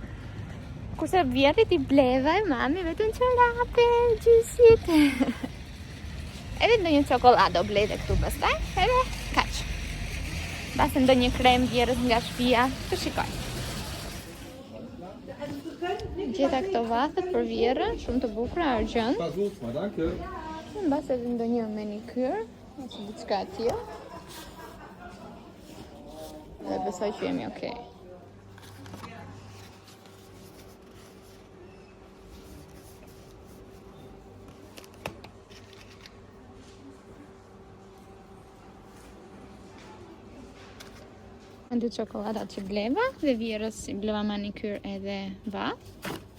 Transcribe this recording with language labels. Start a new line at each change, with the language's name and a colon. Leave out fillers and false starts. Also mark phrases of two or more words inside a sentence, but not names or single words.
Albanian: Kurse vjerrit i bleva e mami vetëm çorape, gjysit. Edhe ndonjë çokoladë o blej dhe këtu pastaj, edhe kaq. Basta ndonjë krem vjerrës nga shtëpia, të shikoj. Gjeta këto vathet për vjerrën, shumë të bukura, argjend.
German: Versuch's mal, danke.
Albanian: Mbas edhe ndonjë manikyr, ose diçka tjetër. Dhe besoj që jemi okay. Dy çokoladat që bleva dhe vjerrës i bleva manikyr edhe vat.